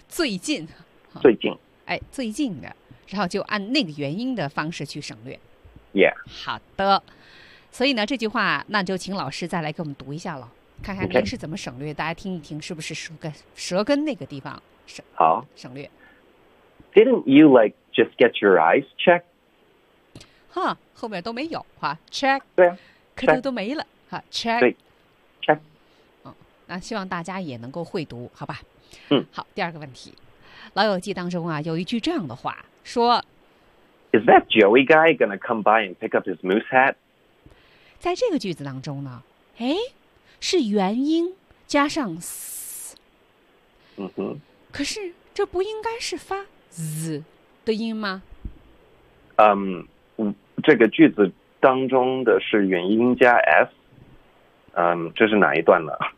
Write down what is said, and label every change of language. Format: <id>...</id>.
<zh>最近最近哎最近的，然后就按那个元音的方式去省略。 Yeah, 好的，所以呢这句话那就请老师再来给我们读一下了，看看您是怎么省略。 okay, 大家听一听是不是舌根那个地方好省略。</zh> <en>Didn't you like just get your eyes checked?</en> <zh>哈，后面都没有哈 check, 对啊可都没了哈 check, 对 check, 那希望大家也能够会读，好吧？嗯，好。第二个问题，《老友记》当中啊，有一句这样的话说</zh> <en>：“Is that Joey guy gonna come by and pick up his moose hat？”</en> <zh>在这个句子当中呢，哎，是元音加上 s，嗯哼，可是这不应该是发 z 的音吗？嗯，这个句子当中的是元音加 s， 嗯，这是哪一段呢？</zh>